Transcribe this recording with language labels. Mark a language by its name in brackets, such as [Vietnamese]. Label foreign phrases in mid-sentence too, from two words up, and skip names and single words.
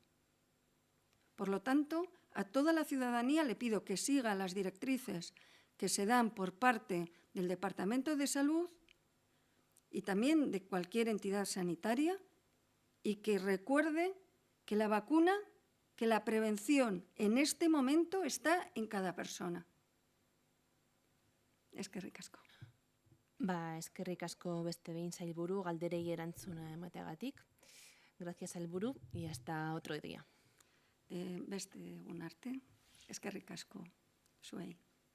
[Spanish] Por lo tanto, a toda la ciudadanía le pido que siga las directrices que se dan por parte del Departamento de Salud y también de cualquier entidad sanitaria y que recuerde que la vacuna, que la prevención en este momento está en cada persona. [Basque] Eskerrik asko. Eskerrik asko beste behin sailburu galderei erantzuna emateagatik. [Spanish] Gracias sailburu y hasta otro día. [Basque] Beste egun arte. Eskerrik asko zuei.